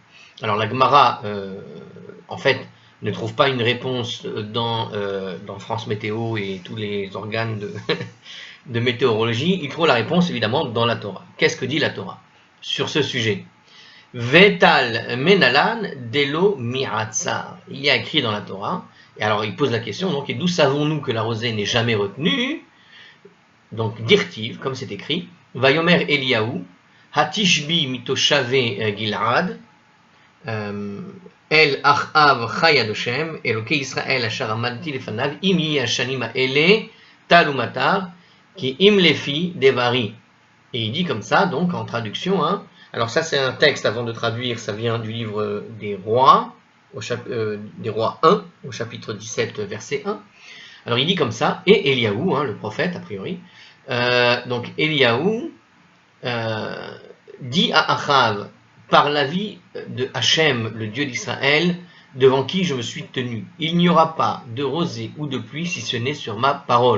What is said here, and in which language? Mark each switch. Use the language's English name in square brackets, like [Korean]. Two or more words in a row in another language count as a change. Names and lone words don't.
[French] Alors la Gemara, en fait, ne trouve pas une réponse dans France Météo et tous les organes de météorologie, il trouve la réponse évidemment dans la Torah. Qu'est-ce que dit la Torah sur ce sujet? [Aramaic] וטל מנלן דלא מיעצר. [French] Il y a écrit dans la Torah. Et alors il pose la question, donc, et d'où savons-nous que la rosée n'est jamais retenue? Donc dirtiv, comme c'est écrit, [Hebrew] ויאמר אליהו, התשבי מתושבי גלעד, אל אחאב חי ה', אלקי ישראל אשר עמדתי לפניו, אם השנים אלה, טל ומטר, כי אם לפי דברי. [French] Et il dit comme ça, donc en traduction, hein. Alors ça c'est un texte, avant de traduire, ça vient du livre des Rois, des Rois 1, au chapitre 17, verset 1. Alors il dit comme ça, et Eliyahu, hein, le prophète a priori, donc Eliyahu dit à Achav, par l'avis de Hachem, le Dieu d'Israël, devant qui je me suis tenu, il n'y aura pas de rosée ou de pluie si ce n'est sur ma parole.